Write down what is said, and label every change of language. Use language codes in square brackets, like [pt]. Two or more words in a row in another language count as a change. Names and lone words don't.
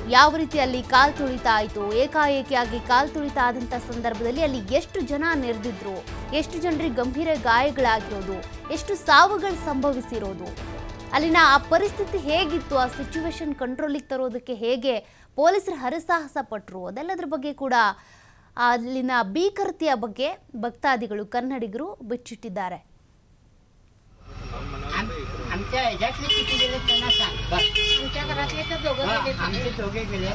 [kn] ಯಾವ ರೀತಿ ಅಲ್ಲಿ ಕಾಲ್ತುಳಿತ ಆಯಿತು, ಏಕಾಏಕಿಯಾಗಿ ಕಾಲ್ತುಳಿತ ಆದಂಥ ಸಂದರ್ಭದಲ್ಲಿ ಅಲ್ಲಿ ಎಷ್ಟು ಜನ ನೆರೆದಿದ್ರು, ಎಷ್ಟು ಜನರಿಗೆ ಗಂಭೀರ ಗಾಯಗಳಾಗಿರೋದು, ಎಷ್ಟು ಸಾವುಗಳು ಸಂಭವಿಸಿರೋದು, ಅಲ್ಲಿನ ಆ ಪರಿಸ್ಥಿತಿ ಹೇಗಿತ್ತು, ಆ ಸಿಚುವೇಶನ್ ಕಂಟ್ರೋಲಿಗೆ ತರೋದಕ್ಕೆ ಹೇಗೆ ಪೊಲೀಸರು ಹರಸಾಹಸ ಪಟ್ಟರು, ಅದೆಲ್ಲದರ ಬಗ್ಗೆ ಕೂಡ ಅಲ್ಲಿನ ಭೀಕರತೆಯ ಬಗ್ಗೆ ಭಕ್ತಾದಿಗಳು ಕನ್ನಡಿಗರು ಬಿಚ್ಚಿಟ್ಟಿದ್ದಾರೆ. [mr] आमच्या ह्याच्यातले किती गेले त्यांना सांग. आमच्या घरातले तर आमचे दोघे गेले.